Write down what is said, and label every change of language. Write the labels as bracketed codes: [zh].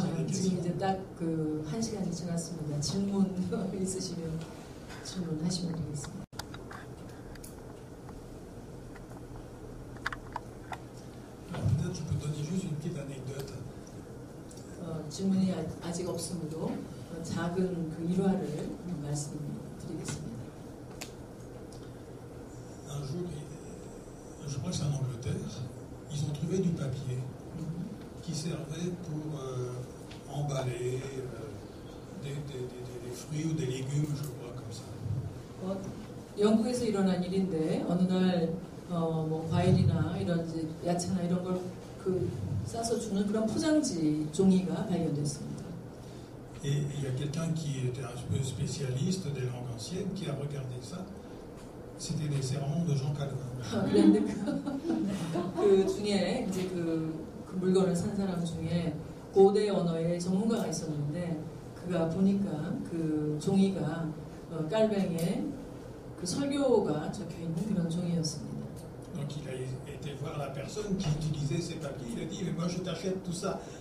[ko] 지금 이제 딱 그 1시간이 지났습니다. 질문 있으시면 질문하시면 되겠습니다. [fr] Peut-être je peux donner juste une petite anecdote. [ko] 질문이 아직 없으므로 작은 그 일화를 말씀드리겠습니다. [fr] Un jour, je crois que c'est en Angleterre, ils ont trouvé du papier qui servait pour emballer des fruits ou des légumes, je crois, comme ça. [ko] 영국에서 일어난 일인데 어느 날 뭐 과일이나 이런 이제 야채나 이런 걸 싸서 주는 그런 포장지 종이가 발견됐습니다. [fr] Et il y a quelqu'un qui était un peu spécialiste des langues anciennes qui a regardé ça. C'était les sermons de Jean Calvin. [ko] 그런데 그 중에 이제 그 물건을 산 사람 중에 고대 언어의 전문가가 있었는데 그가 보니까 그 종이가 깔뱅의 그 설교가 적혀 있는 그런 종이였습니다. [fr] Donc il a été voir la personne qui utilisait ces papiers. Il a dit mais moi je t'achète tout ça.